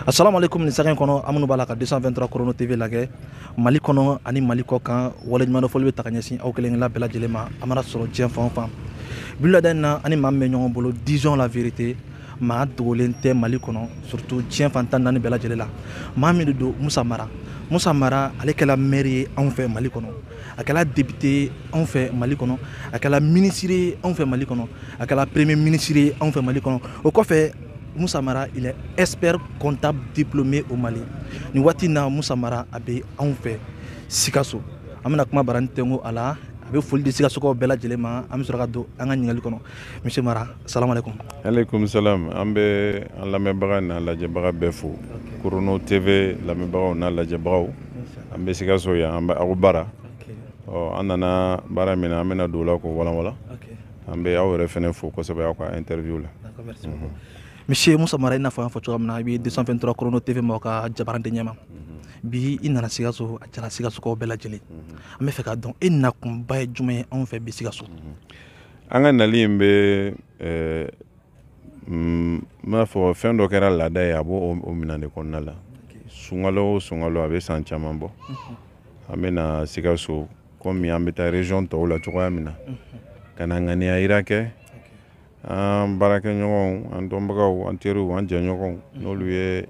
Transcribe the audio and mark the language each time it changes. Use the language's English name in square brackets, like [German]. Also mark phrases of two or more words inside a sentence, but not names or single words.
[Arabic] السلام عليكم [Bambara] ni saga in kɔnɔ an minnu b'a la ka 223 Chrono TV lajɛ Mali kɔnɔ ani Mali kɔ kan waleɲumandɔfɔli bɛ ta ka ɲɛsin aw kelen bɛɛ lajɛlen ma a mana sɔrɔ diɲɛ fan o fan bi wulada in na ani maa min bɛ ɲɔgɔn bolo [French] disons la vérité [Bambara] maa dogolen tɛ Mali kɔnɔ surtout diɲɛ fan tan naani bɛɛ lajɛlen la maa min de don Musa Mara ale kɛla maire ye anw fɛ Mali kɔnɔ a kɛla député anw fɛ Mali kɔnɔ a kɛla ministre ye anw fɛ Mali kɔnɔ a kɛla [French] premier ministre [Bambara] ye anw fɛ Mali kɔnɔ o kɔfɛ Musa Mara, [French] il est expert comptable diplômé au Mali. [Bambara] Ni wati na Musa Mara abe anw fɛ Sikasso. An bɛna kuma barani tengo a la a bɛ foli di Sikassokaw bɛɛ lajɛlen ma an bɛ sɔrɔ ka don an ka ɲininkali kɔnɔ. [Arabic] Monsieur Mara, سلام عليكم. عليكم السلام. [Bambara] An bɛ an lamɛnbaga n'a lajɛbaga bɛɛ fo. Chrono TV lamɛnbagaw n'a lajɛbagaw. An bɛ Sikasso yan an bɛ aw bara. An nana baara min na an bɛna don o la k'o walanwalan. An bɛ aw yɛrɛ fɛnɛ fo kosɛbɛ aw ka interview la. [French] Merci beaucoup. Monsieur Musa Mara, il n'a pas fait de [Bambara] 223 Chrono TV ka jabaran de ɲɛma bi i nana Sikasso a jara Sikassokaw bɛɛ lajɛlen an bɛ fɛ ka dɔn e nakunba ye jumɛn ye anw fɛ bi Sikasso. An ka nali in bɛ n b'a fɔ fɛn dɔ kɛra laada ye a b'o minɛn de kɔnɔna la sunkalo o sunkalo a bɛ san caman bɔ an bɛ na Sikasso komi an bɛ taa région tɔw la cogoya min na ka na ŋaniya yira kɛ an baarakɛɲɔgɔnw an dɔnbagaw an teriw an jɛɲɔgɔnw n'olu ye